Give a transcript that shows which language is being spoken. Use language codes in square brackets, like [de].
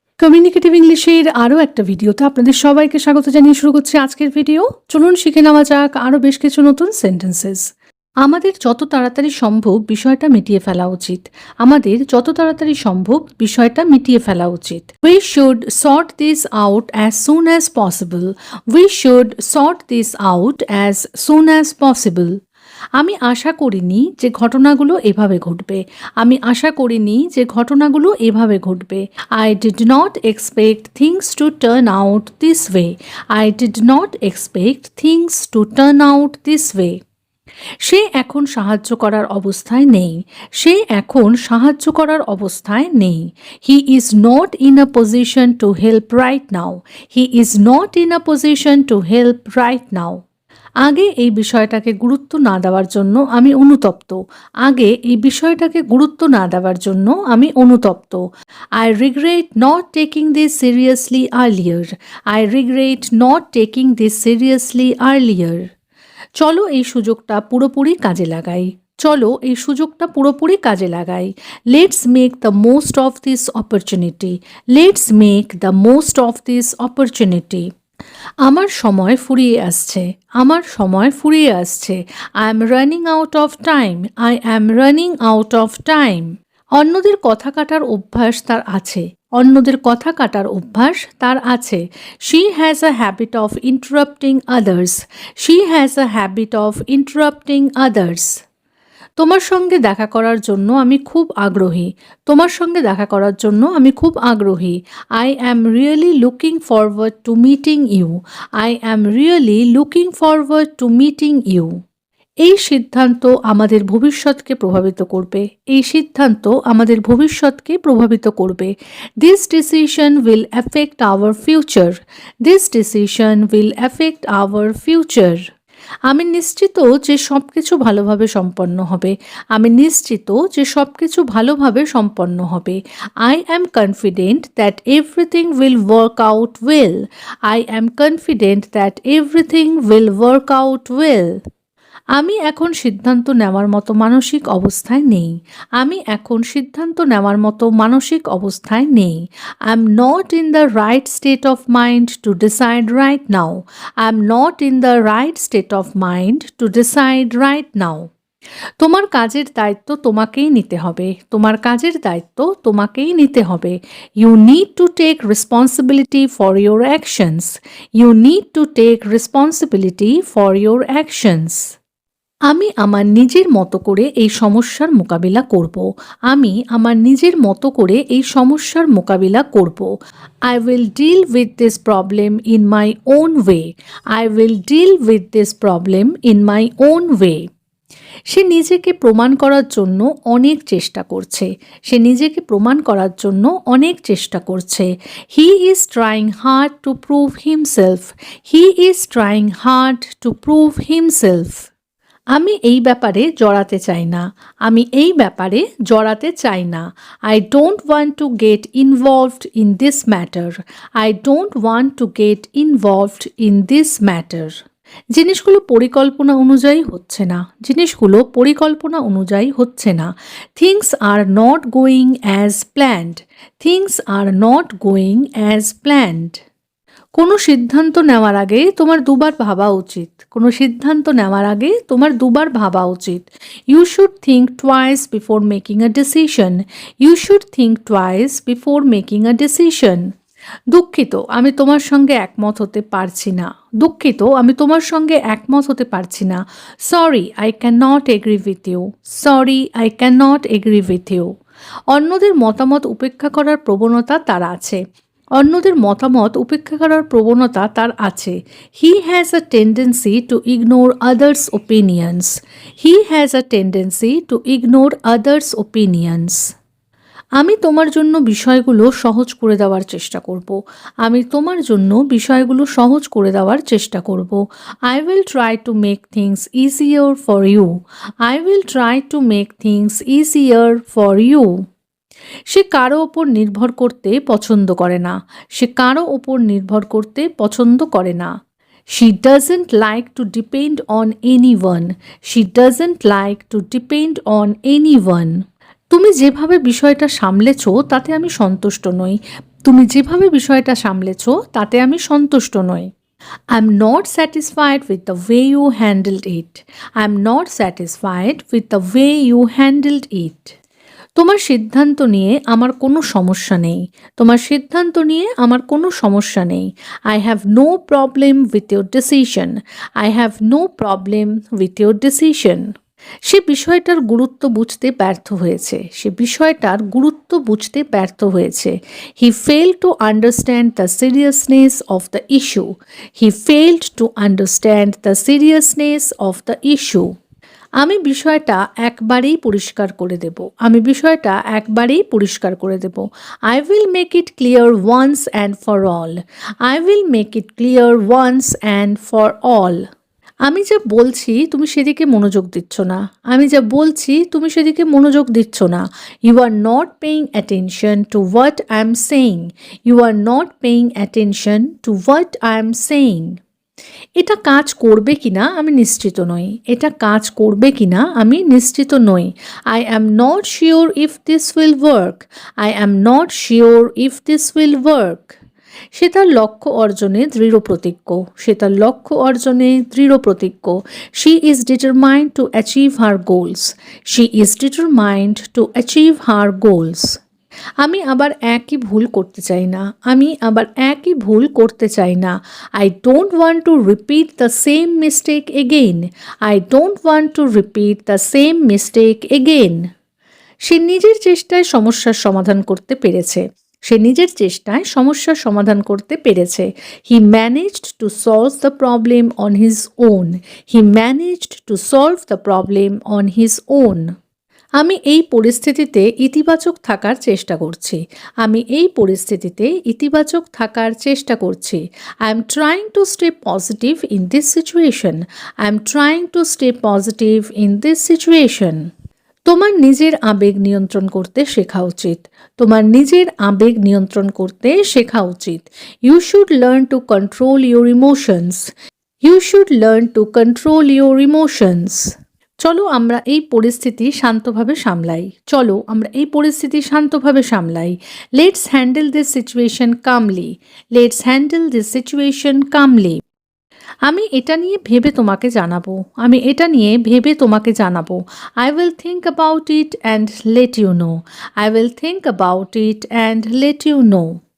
[bn] Communicative ইংলিশের আরও একটা ভিডিওতে আপনাদের সবাইকে স্বাগত জানিয়ে শুরু করছি আজকের ভিডিও। চলুন শিখে নেওয়া যাক আরও বেশ কিছু নতুন সেন্টেন্সেস। আমাদের যত তাড়াতাড়ি সম্ভব বিষয়টা মিটিয়ে ফেলা উচিত। আমাদের যত তাড়াতাড়ি সম্ভব বিষয়টা মিটিয়ে ফেলা উচিত। [en] We should sort this out as soon as possible. We should sort this out as soon as possible. [bn] আমি আশা করিনি যে ঘটনাগুলো এভাবে ঘটবে। আমি আশা করিনি যে ঘটনাগুলো এভাবে ঘটবে। [en] I did not expect things to turn out this way. I did not expect things to turn out this way. [bn] সে এখন সাহায্য করার অবস্থায় নেই। সে এখন সাহায্য করার অবস্থায় নেই। [en] He is not in a position to help right now. He is not in a position to help right now. [bn] আগে এই বিষয়টাকে গুরুত্ব না দেওয়ার জন্য আমি অনুতপ্ত। আগে এই বিষয়টাকে গুরুত্ব না দেওয়ার জন্য আমি অনুতপ্ত। [en] I regret not taking this seriously earlier. I regret not taking this seriously earlier. [bn] চলো এই সুযোগটা পুরোপুরি কাজে লাগাই। চলো এই সুযোগটা পুরোপুরি কাজে লাগাই। [en] Let's make the most of this opportunity. Let's make the most of this opportunity. [bn] আমার সময় ফুরিয়ে আসছে। আমার সময় ফুরিয়ে আসছে। [en] I am running out of time. I am running out of time. [bn] অন্যদের কথা কাটার অভ্যাস তার আছে। অন্যদের কথা কাটার অভ্যাস তার আছে। [en] She has a habit of interrupting others. She has a habit of interrupting others. [bn] তোমার সঙ্গে দেখা করার জন্য আমি খুব আগ্রহী। তোমার সঙ্গে দেখা করার জন্য আমি খুব আগ্রহী। [en] I am really looking forward to meeting you. I am really looking forward to meeting you. [bn] এই সিদ্ধান্ত আমাদের ভবিষ্যৎকে প্রভাবিত করবে। এই সিদ্ধান্ত আমাদের ভবিষ্যৎকে প্রভাবিত করবে। [en] This decision will affect our future. This decision will affect our future. [bn] আমি নিশ্চিত যে সব কিছু ভালোভাবে সম্পন্ন হবে। আমি নিশ্চিত যে সব কিছু ভালোভাবে সম্পন্ন হবে। [en] I am confident that everything will work out well. I am confident that everything will work out well. [bn] আমি এখন সিদ্ধান্ত নেওয়ার মতো মানসিক অবস্থায় নেই। আমি এখন সিদ্ধান্ত নেওয়ার মতো মানসিক অবস্থায় নেই। [en] I am not in the right state of mind to decide right now. I am not in the right state of mind to decide right now. [bn] তোমার কাজের দায়িত্ব তোমাকেই নিতে হবে। তোমার কাজের দায়িত্ব তোমাকেই নিতে হবে। [en] You need to take responsibility for your actions. You need to take responsibility for your actions. [bn] আমি আমার নিজের মতো করে এই সমস্যার মোকাবিলা করব। আমি আমার নিজের মতো করে এই সমস্যার মোকাবিলা করব। [en] I will deal with this problem in my own way. I will deal with this problem in my own way. [bn] সে নিজেকে প্রমাণ করার জন্য অনেক চেষ্টা করছে। সে নিজেকে প্রমাণ করার জন্য অনেক চেষ্টা করছে। [en] He is trying hard to prove himself. He is trying hard to prove himself. [bn] আমি এই ব্যাপারে জড়াতে চাই না। আমি এই ব্যাপারে জড়াতে চাই না। [en] I don't want to get involved in this matter. I don't want to get involved in this matter. [bn] জিনিসগুলো পরিকল্পনা অনুযায়ী হচ্ছে না। জিনিসগুলো পরিকল্পনা অনুযায়ী হচ্ছে না। [en] Things are not going as planned. Things are not going as planned. [bn] কোনো সিদ্ধান্ত নেওয়ার আগে তোমার দুবার ভাবা উচিত। কোনো সিদ্ধান্ত নেওয়ার আগে তোমার দুবার ভাবা উচিত। [en] You should think twice before making a decision. You should think twice before making a decision. [bn] দুঃখিত, আমি তোমার সঙ্গে একমত হতে পারছি না। দুঃখিত, আমি তোমার সঙ্গে একমত হতে পারছি না। [en] Sorry, I cannot agree with you. Sorry, I cannot agree with you. [bn] অন্যদের মতামত উপেক্ষা করার প্রবণতা তার আছে। অন্যদের মতামত উপেক্ষা করার প্রবণতা তার আছে। [en] He has a tendency to ignore others' opinions. He has a tendency to ignore others' opinions. [bn] আমি তোমার জন্য বিষয়গুলো সহজ করে দেওয়ার চেষ্টা করব। আমি তোমার জন্য বিষয়গুলো সহজ করে দেওয়ার চেষ্টা করব। [en] I will try to make things easier for you. I will try to make things easier for you. [bn] সে কারো ওপর নির্ভর করতে পছন্দ করে না। সে কারো ওপর নির্ভর করতে পছন্দ করে না। [en] She doesn't like to depend on anyone. She doesn't like to depend on anyone. [bn] তুমি যেভাবে বিষয়টা সামলেছো তাতে আমি সন্তুষ্ট নই। তুমি যেভাবে বিষয়টা সামলেছ তাতে আমি সন্তুষ্ট নই। [en] I am not satisfied with the way you handled it. I am not satisfied with the way you handled it. [bn] তোমার সিদ্ধান্ত নিয়ে আমার কোনো সমস্যা নেই। তোমার সিদ্ধান্ত নিয়ে আমার কোনো সমস্যা নেই। [en] I have no problem with your decision. I have no problem with your decision. [bn] সে বিষয়টার গুরুত্ব বুঝতে ব্যর্থ হয়েছে। সে বিষয়টার গুরুত্ব বুঝতে ব্যর্থ হয়েছে। [en] He failed to understand the seriousness of the issue. He failed to understand the seriousness of the issue. [bn] আমি বিষয়টা একবারেই পরিষ্কার করে দেব। আমি বিষয়টা একবারেই পরিষ্কার করে দেব। [en] I will make it clear once and for all. I will make it clear once and for all. [bn] আমি যা বলছি তুমি সেদিকে মনোযোগ দিচ্ছ না। আমি যা বলছি তুমি সেদিকে মনোযোগ দিচ্ছ না। [en] You are not paying attention to what I am saying. You are not paying attention to what I am saying. [bn] এটা কাজ করবে কিনা আমি নিশ্চিত নই। এটা কাজ করবে কিনা আমি নিশ্চিত নই। [en] I am not sure if this will work. I am not sure if this will work. [bn] সে তার লক্ষ্য অর্জনে দৃঢ় প্রতিজ্ঞ। সে তার লক্ষ্য অর্জনে দৃঢ় প্রতিজ্ঞ। [en] She is determined to achieve her goals. She is determined to achieve her goals. [bn] আমি আবার একই ভুল করতে চাই না। আমি আবার একই ভুল করতে চাই না। [en] I don't want to repeat the same mistake again. I don't want to repeat the same mistake again. [bn] সে নিজের চেষ্টায় সমস্যার সমাধান করতে পেরেছে। সে নিজের চেষ্টায় সমস্যার সমাধান করতে পেরেছে। [en] He managed to solve the problem on his own. He managed to solve the problem on his own. [bn] আমি এই পরিস্থিতিতে ইতিবাচক থাকার চেষ্টা করছি। আমি এই পরিস্থিতিতে ইতিবাচক থাকার চেষ্টা করছি। [en] I am trying to stay positive in this situation. I am trying to stay positive in this situation. [bn] তোমার নিজের আবেগ নিয়ন্ত্রণ করতে শেখা উচিত। তোমার নিজের আবেগ নিয়ন্ত্রণ করতে শেখা উচিত। [en] You should learn to control your emotions. You should learn to control your emotions. [bn] চলো আমরা এই পরিস্থিতি শান্তভাবে সামলাই। চলো আমরা এই পরিস্থিতি শান্তভাবে সামলাই। [en] Let's handle this situation calmly. Let's handle this situation calmly. [bn] আমি এটা নিয়ে ভেবে তোমাকে জানাবো। আমি এটা নিয়ে ভেবে তোমাকে জানাবো। [en] I will think about it and let you know. I will think about it and let you know.